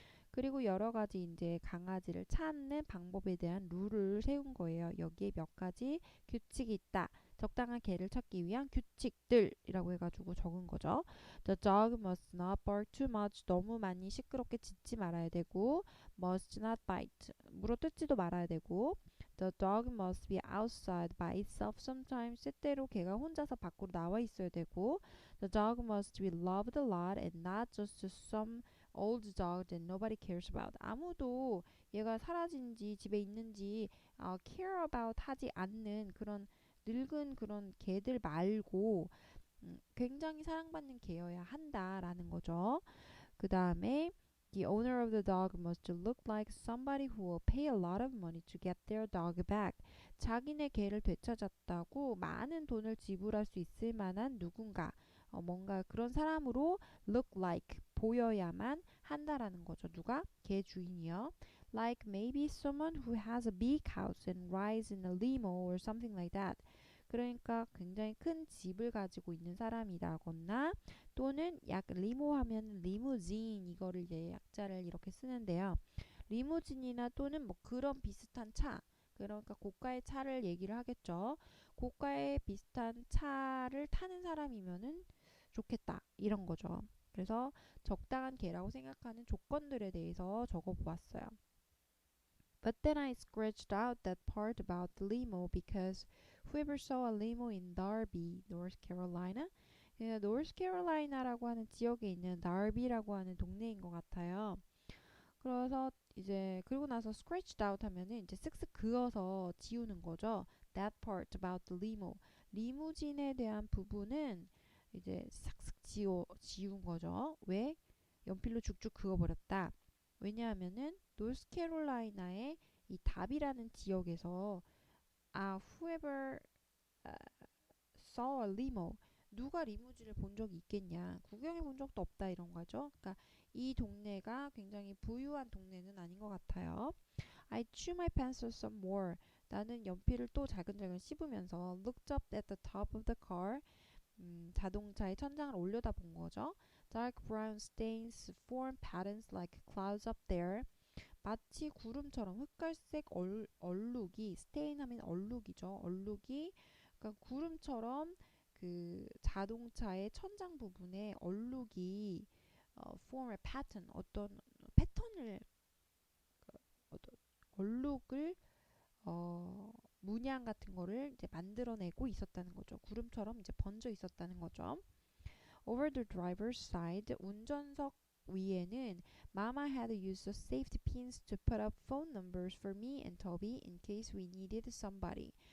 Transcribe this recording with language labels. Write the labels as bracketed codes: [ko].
[ko] 그리고 여러 가지 이제 강아지를 찾는 방법에 대한 룰을 세운 거예요. 여기에 몇 가지 규칙이 있다. 적당한 개를 찾기 위한 규칙들이라고 해가지고 적은 거죠. [en] The dog must not bark too much. [ko] 너무 많이 시끄럽게 짖지 말아야 되고, [en] must not bite. [ko] 물어뜯지도 말아야 되고, [en] The dog must be outside by itself sometimes. [ko] 때때로 개가 혼자서 밖으로 나와 있어야 되고, [en] The dog must be loved a lot and not just some old dog that nobody cares about. [ko] 아무도 얘가 사라진지 집에 있는지 [en] care about [ko] 하지 않는 그런 늙은 그런 개들 말고 굉장히 사랑받는 개여야 한다라는 거죠. 그 다음에 [en] The owner of the dog must look like somebody who will pay a lot of money to get their dog back. [ko] 자기네 개를 되찾았다고 많은 돈을 지불할 수 있을 만한 누군가 뭔가 그런 사람으로 [en] look like [ko] 보여야만 한다라는 거죠. 누가? 개 주인이요. [en] Like maybe someone who has a big house and rides in a limo or something like that. [ko] 그러니까 굉장히 큰 집을 가지고 있는 사람이라거나 또는 리모 하면 리무진 이거를 이제 약자를 이렇게 쓰는데요. 리무진이나 또는 뭐 그런 비슷한 차 그러니까 고가의 차를 얘기를 하겠죠. 고가의 비슷한 차를 타는 사람이면은 좋겠다 이런 거죠. 그래서 적당한 개라고 생각하는 조건들에 대해서 적어보았어요. [en] But then I scratched out that part about the limo because whoever saw a limo in Darby, North Carolina, [ko] 노스캐롤라이나라고 하는 지역에 있는 다비라고 하는 동네인 것 같아요. 그래서 이제 그리고 나서 [en] scratched out [ko] 하면은 이제 쓱쓱 그어서 지우는 거죠. [en] That part about the limo. [ko] 리무진에 대한 부분은 이제 싹싹 지운 거죠. 왜? 연필로 쭉쭉 그어버렸다. 왜냐하면은 노스캐롤라이나의 이 답이라는 지역에서 [en] whoever saw a limo [ko] 누가 리무진을 본 적이 있겠냐 구경해 본 적도 없다 이런 거죠. 그러니까 이 동네가 굉장히 부유한 동네는 아닌 것 같아요. [en] I chew my pencil some more. [ko] 나는 연필을 또 자근자근 씹으면서 [en] looked up at the top of the car. [ko] 자동차의 천장을 올려다본 거죠. [en] Dark brown stains form patterns like clouds up there. [ko] 마치 구름처럼 흑갈색 얼룩이 stain 하면 얼룩이죠. 얼룩이 그러니까 구름처럼 그 자동차의 천장 부분에 얼룩이 [en] form a pattern [ko] 어떤 패턴을 어떤 얼룩을 문양 같은 거를 이제 만들어내고 있었다는 거죠. 구름처럼 이제 번져 있었다는 거죠. [en] Over the driver's side, [ko] 운전석 위에는 [en] Mama had used the safety pins to put up phone numbers for me and Toby in case we needed somebody.